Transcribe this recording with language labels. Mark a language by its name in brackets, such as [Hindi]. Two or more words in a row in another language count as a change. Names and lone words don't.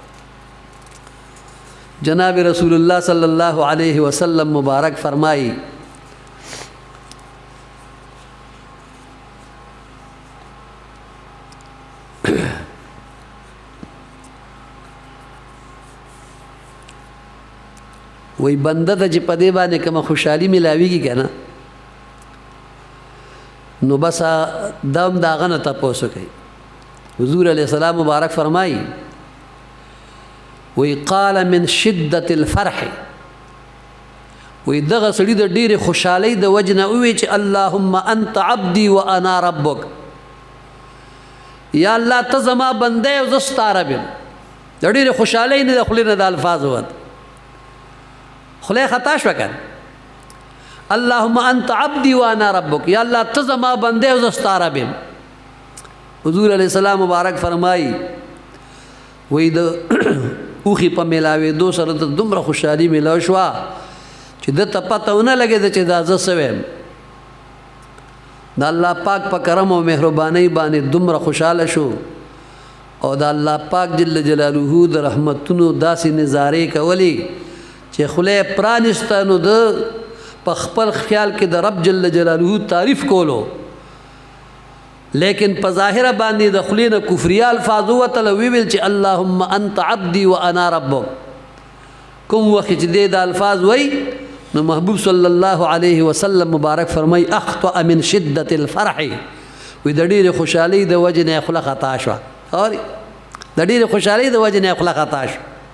[Pashto] جناب رسول الله [Arabic] صلی الله علیه وسلم [Pashto] مبارک فرمایي وی بنده ته چې په دې باندې کومه خوشحالي ملاویږي که نه نو بس دا هم د هغه نه تپوس کوي حضور [Arabic] علیه السلام [Pashto] مبارک فرمایي وی [Arabic] قال من شدت الفرح [Pashto] وی دغه سړي د ډېرې خوشحالۍ د وجې نه ووی چې [Arabic] اللهم انت عبدي وانا ربک [Pashto] یا الله ته زما بنده او زه ستا رب یم د ډېرې خوشحالۍ نه د خولې نه د الفاظ ووت خله خطا شو کن [Arabic] اللهم انت عبدي وانا ربك [Pashto] یا الله ته زما بنده او زستا رب یم حضور [Arabic] علیہ السلام [Pashto] مبارک فرمایي وی د اوخي په ملاوېدو سره د دومره خوشحالي ملاو شوه چې دته پته ونه لګېده چې دا زه څه ویم د الله پاک په کرم او مهربانۍ باندې دومره خوشحاله شو او د الله پاک [Arabic] جل جلاله [Pashto] د رحمتونو داسې نظارې کولې چې خله پرانسته نو د په خپل خیال کې د رب [Arabic] جل جلاله [Pashto] تعریف کولو لیکن په ظاهره باندې د خلې نه کفریا الفاظ وتل ویل چې [Arabic] اللهم انت عبدي وانا ربک [Pashto] کوم وخت چې د الفاظ وای نو محبوب [Arabic] صلی الله علیه وسلم [Pashto] مبارک فرمای [Arabic] اخطأ من شدت الفرح [Pashto] وې د ډېرې خوشحالۍ د وجې نه خله خطا شوه د ډېرې خوشحالۍ د وجې نه خله خطا شوه